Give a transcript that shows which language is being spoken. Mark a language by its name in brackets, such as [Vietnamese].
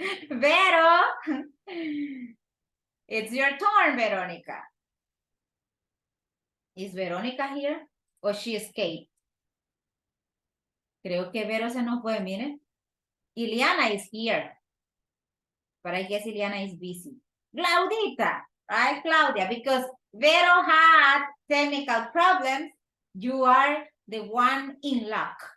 [English] Vero, it's your turn, Veronica. Is Veronica here or she escaped? [Spanish] Creo que Vero se nos fue, miren. [English] Ileana is here, but I guess Ileana is busy. Claudita, right, Claudia, because Vero had technical problems, you are the one in luck.